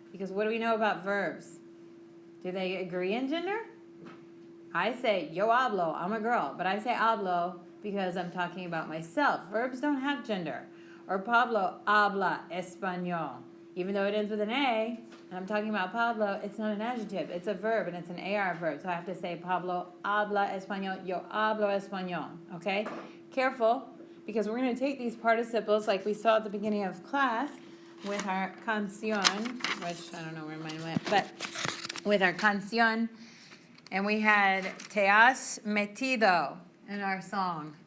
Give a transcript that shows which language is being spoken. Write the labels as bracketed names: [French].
[English] Because what do we know about verbs? Do they agree in gender? I say, [Spanish] yo hablo, [English] I'm a girl, but I say hablo because I'm talking about myself. Verbs don't have gender. Or [Spanish] Pablo habla español. [English] Even though it ends with an A, and I'm talking about Pablo, it's not an adjective. It's a verb, and it's an AR verb. So I have to say, [Spanish] Pablo habla español, yo hablo español. [English] Okay? Careful, because we're going to take these participles like we saw at the beginning of class with our canción, which I don't know where mine went, but with our canción, and we had [Spanish] te has metido [English] in our song.